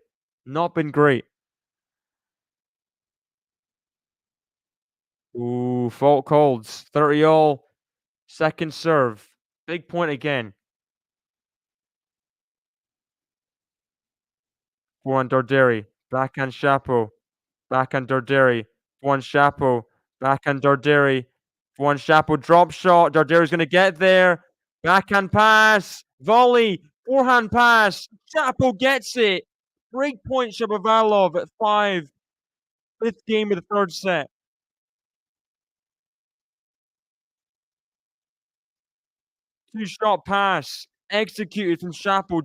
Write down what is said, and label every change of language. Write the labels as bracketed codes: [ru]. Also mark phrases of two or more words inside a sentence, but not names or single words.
[en] Not been great. Ooh, fault called. 30-all. Second serve. Big point again. Forehand Darderi. Backhand Shapo. Backhand Darderi. Forehand Shapo. Backhand Darderi. Forehand Shapo. Drop shot. Darderi's going to get there. Backhand pass. Volley. Forehand pass. Shapo gets it. Break point Shapovalov at 5. Fifth game of the third set. Two-shot pass executed from Shapo.